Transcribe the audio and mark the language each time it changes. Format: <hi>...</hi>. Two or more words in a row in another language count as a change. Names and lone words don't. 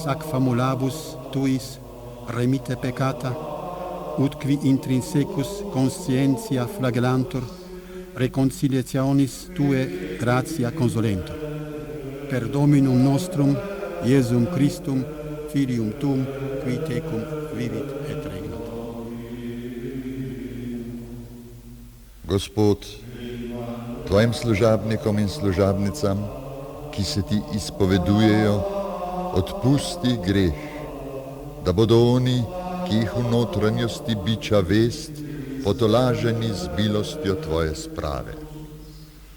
<la>ac famulabus tuis, remite peccata, ut qui intrinsecus conscientia flagellantur, reconciliationis tue gratia consolentur. Per Dominum nostrum, Iesum Christum, Filium Tuum, qui tecum vivit et regnat.</la> <sl>Gospod, tvojim služabnikom in služabnicam, ki se ti izpovedujejo, odpusti greh, da bodo oni, ki jih v notranjosti biča vest, potolaženi z milostjo tvoje sprave.</sl>